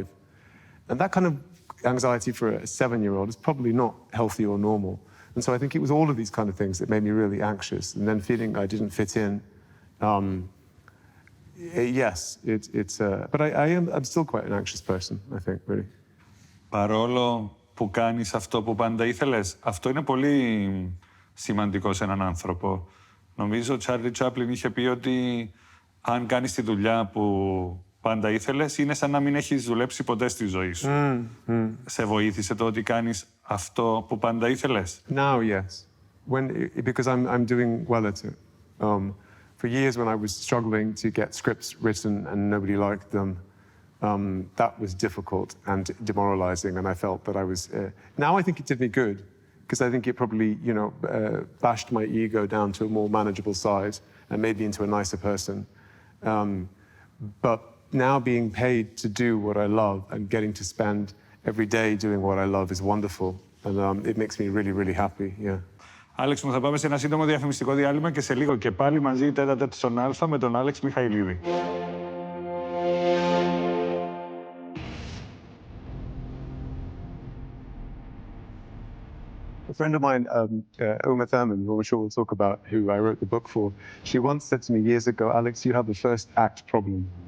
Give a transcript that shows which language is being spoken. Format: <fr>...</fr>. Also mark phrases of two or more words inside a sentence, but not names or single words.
<en>And that kind of anxiety for a 7-year-old is probably not healthy or normal. And so I think it was all of these kind of things that made me really anxious. And then feeling I didn't fit in. Yes, but I'm still quite an anxious person, I think, really.</en> <el>Παρόλο που κάνεις αυτό που πάντα ήθελες, αυτό είναι πολύ σημαντικό σε έναν άνθρωπο. Νομίζω ο Τσάρλι Τσάπλιν είχε πει ότι αν κάνεις τη δουλειά που πάντα ήθελες, είναι σαν να μην έχεις δουλέψει ποτέ στη ζωή σου. Σε βοήθησε το ότι κάνεις αυτό που πάντα ήθελες?</el> <en>Now, yes. Because I'm doing well at it. For years when I was struggling to get scripts written and nobody liked them, that was difficult and demoralizing, and I felt that I was... now I think it did me good, because I think it probably, bashed my ego down to a more manageable size and made me into a nicer person. But now being paid to do what I love and getting to spend every day doing what I love is wonderful, and it makes me really, really happy, yeah.</en> <el>Άλεξ μου, θα πάμε σε ένα σύντομο διαφημιστικό διάλειμμα και σε λίγο και πάλι μαζί ΤΕΤ-Α-ΤΕΤ στον Α με τον Άλεξ Μιχαηλίδη.</el> <en>A friend of mine, Uma Thurman, who I'm sure we'll talk about, who I wrote the book for, she once said to me years ago, Alex, you have the first act problem.</en>